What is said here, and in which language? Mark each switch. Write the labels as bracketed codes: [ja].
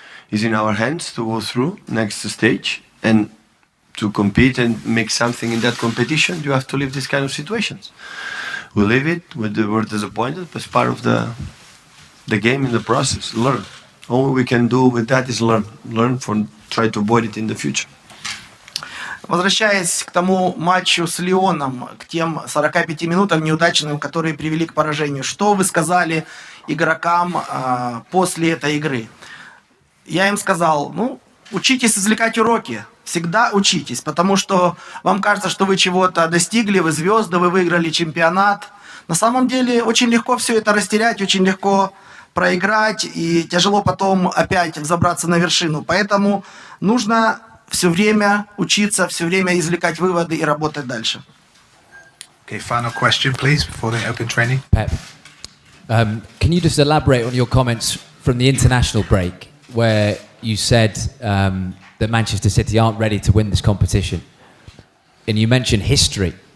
[en] It's in our hands to go through next stage, and to compete and make something in that competition, you have to live these kind of situations. We live it, we're disappointed, but it's part of the game in the process. Learn. All we can do with that is learn. Learn from, try to avoid it in the future. [ru] Возвращаясь к тому матчу с Лионом, к тем 45 минутам неудачным, которые привели к поражению, что вы сказали игрокам после этой игры? Я им сказал, учитесь извлекать уроки, всегда учитесь, потому что вам кажется, что вы чего-то достигли, вы звезды, вы выиграли чемпионат. На самом деле очень легко все это растерять, очень легко проиграть, и тяжело потом опять взобраться на вершину. Поэтому нужно все время учиться, все время извлекать выводы и работать дальше. [en] Okay, final question, please, before the open training. Pep, can you just elaborate on your comments from the international break, where you said that Manchester City aren't ready to win this competition, and you mentioned history?